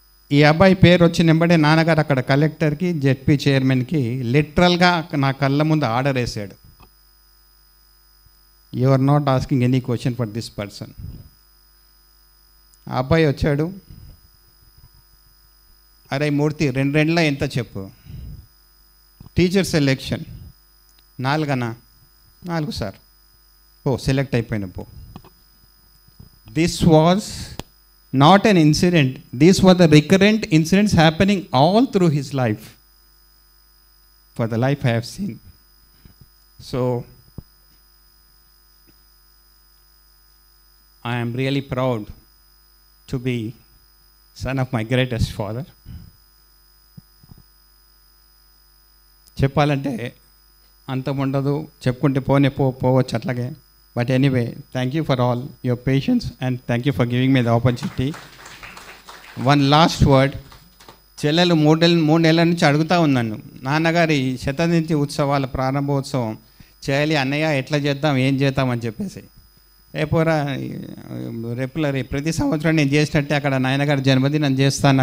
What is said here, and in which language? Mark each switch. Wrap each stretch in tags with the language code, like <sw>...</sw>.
<te>ఈ అబ్బాయి పేరు వచ్చిన వెంబడే నాన్నగారు అక్కడ కలెక్టర్కి జెడ్పీ చైర్మన్కి లిటరల్గా నా కళ్ళ ముందు ఆర్డర్ వేసాడు,</te> <en>You are not asking any question for this person.</en> <te>ఆ అబ్బాయి వచ్చాడు, అరే మూర్తి 2 ఎంత చెప్పు, టీచర్ సెలెక్షన్ 4 సార్, ఓ సెలెక్ట్ అయిపోయిన పో.</te> <en>This was not an incident, these were the recurrent incidents happening all through his life, for the life I have seen. So I am really proud to be son of my greatest father.</en> <te>చెప్పాలంటే అంతం ఉండదు, చెప్పుకుంటే పోవచ్చు అట్లాగే.</te> <en>But anyway, thank you for all your patience and thank you for giving me the opportunity. One last word.</en> <te>చెల్లెలు 3 నెలల నుంచి అడుగుతూ ఉన్నాను, నాన్నగారి శతాధించి ఉత్సవాల ప్రారంభోత్సవం చేయాలి అన్నయ్య, ఎట్లా చేద్దాం, ఏం చేద్దామని చెప్పేసి. రేపోరా రెగ్యులర్ ప్రతి సంవత్సరం నేను చేసినట్టే అక్కడ నాయనగారి జన్మదినం చేస్తాను.</te>